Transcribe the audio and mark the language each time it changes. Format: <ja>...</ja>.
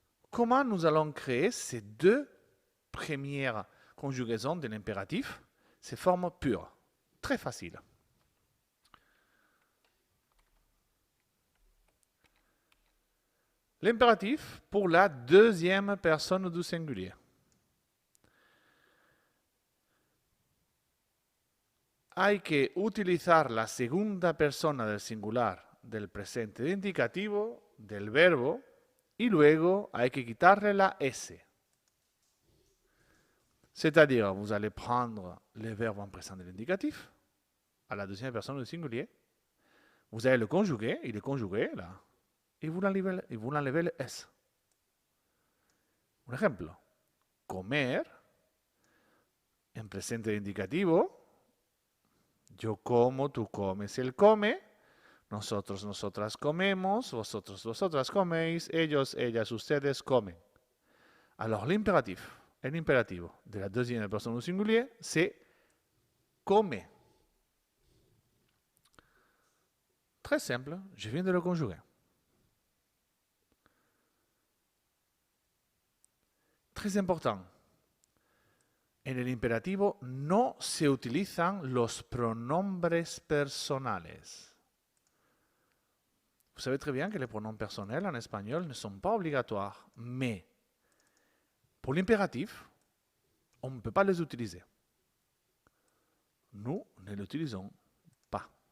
<fr>Comment nous allons créer ces deux premières conjugaisons de l'impératif, ces formes pures? Très facile. L'impératif pour la deuxième personne du singulier.</fr> <es>Hay que utilizar la segunda persona del singular del presente indicativo del verbo y luego hay que quitarle la S.</es> <fr>C'est-à-dire, vous allez prendre le verbe en présent de l'indicatif à la deuxième personne du singulier. Vous allez le conjuguer, il est conjugué là, et vous l'enlevez le S.</fr> <es>Un ejemplo, comer en presente indicativo. Yo como, tú comes, él come. Nosotros, nosotras comemos. Vosotros, vosotras coméis. Ellos, ellas, ustedes comen.</es> <fr>Alors l'impératif, l'impérativo de la deuxième personne au singulier, c'est come. Très simple, je viens de le conjuguer. Très important.</fr> <es>En el imperativo no se utilizan los pronombres personales.</es> <fr>Vous savez très bien que les pronoms personnels en espagnol ne sont pas obligatoires, mais pour l'impératif, on ne peut pas les utiliser. Nous ne l'utilisons pas.</fr>